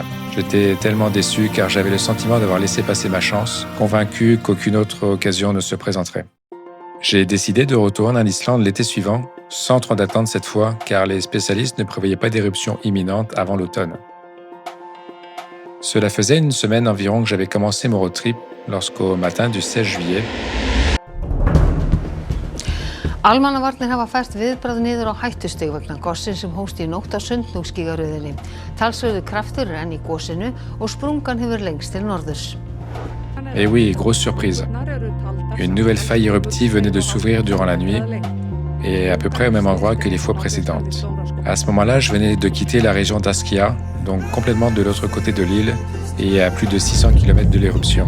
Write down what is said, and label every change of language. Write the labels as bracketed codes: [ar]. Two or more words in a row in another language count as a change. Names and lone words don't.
[fr] J'étais tellement déçu car j'avais le sentiment d'avoir laissé passer ma chance, convaincu qu'aucune autre occasion ne se présenterait. J'ai décidé de retourner en Islande l'été suivant, sans trop d'attente cette fois, car les spécialistes ne prévoyaient pas d'éruption imminente avant l'automne. Cela faisait une semaine environ que j'avais commencé mon road trip lorsqu'au matin du 16 juillet, [is] Almannavarnir hafa fært viðbragð niður á hættustig vegna gossins sem hófst í nótt á Sundhnúksgígaröðinni. Talsverður kraftur enn í gosinu og sprungan hefur lengst til norðurs. [fr] Et oui, grosse surprise. Une nouvelle faille éruptive venait de s'ouvrir durant la nuit et à peu près au même endroit que les fois précédentes. À ce moment-là, je venais de quitter la région d'Askia, donc complètement de l'autre côté de l'île et à plus de 600 km de l'éruption.